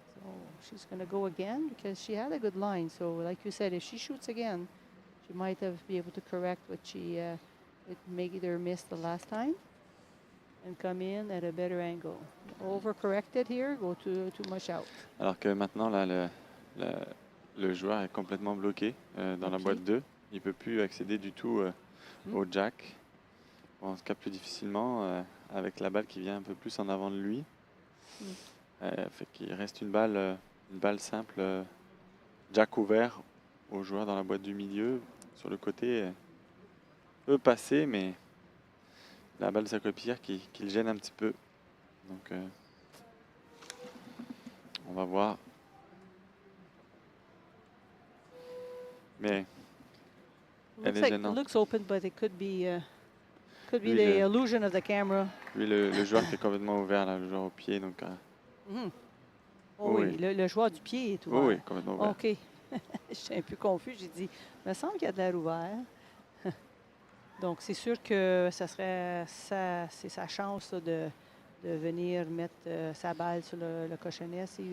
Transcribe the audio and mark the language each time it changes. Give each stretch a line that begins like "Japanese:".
English: So she's going to go again because she had a good line. So like you said, if she shoots again, she might have be able to correct what she it made her miss the last time and come in at a better angle. Overcorrected here, go too much out.
French: Alors que maintenant, là, le joueur est complètement bloqué dans la boîte 2. Il ne peut plus accéder du tout au jack. En tout cas, plus difficilement avec la balle qui vient un peu plus en avant de lui. Fait qu'il reste une balle simple, jack ouvert au joueur dans la boîte du milieu. Sur le côté, peut passer, mais la balle de sa coéquipière qui le gêne un petit peu. Donc, on va voir. Mais elle est gênante.
English: It looks open, but it could be
French: Lui,
English: the illusion of the camera.
French: Lui, le joueur qui est complètement ouvert, là, le joueur au pied. Donc, Oh oui, le joueur du pied est ouvert. oui, complètement ouvert. OK. Je suis un peu confus. J'ai dit, il me semble qu'il y a de l'air ouvert. Donc, c'est sûr que c'est sa chance là, de venir mettre sa balle sur le cochonnet.